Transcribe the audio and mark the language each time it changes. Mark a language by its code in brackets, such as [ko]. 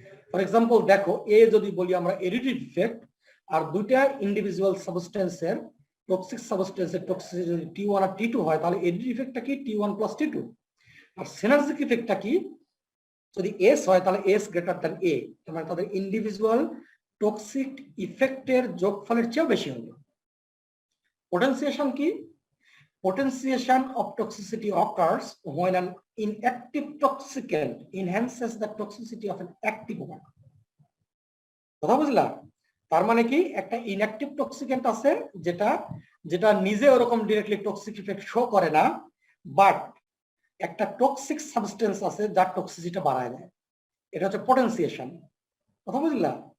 [bn] For example দেখো এ যদি বলি আমরা এডিটিভ ইফেক্ট, আর দুইটা ইন্ডিভিজুয়াল সাবস্টেন্সের টক্সিক সাবস্টেন্সের টক্সিসিটি যদি T1 আর T2 হয় তাহলে এডিটিভ ইফেক্টটা কি? T1 plus T2। আর সিনার্জিক ইফেক্টটা কি? যদি S হয় তাহলে S গ্রেটার দ্যান A, মানে তাদের ইন্ডিভিজুয়াল টক্সিক ইফেক্টের যোগফলের চেয়েও বেশি হবে। পোটেনসিয়েশন কি? [en] Potentiation of toxicity occurs when an inactive toxicant enhances the toxicity of an active one. [bn] কথা বুঝলা? তার মানে কি একটা ইনঅ্যাক্টিভ টক্সিকেন্ট আছে যেটা যেটা নিজে ওরকম ডিরেক্টলি টক্সিক ইফেক্ট শো করে না, বাট একটা টক্সিক সাবস্টেন্স আছে যার টক্সিসিটি বাড়ায় দেয়, এটা হচ্ছে পোটেনসিয়েশন। কথা বুঝলা?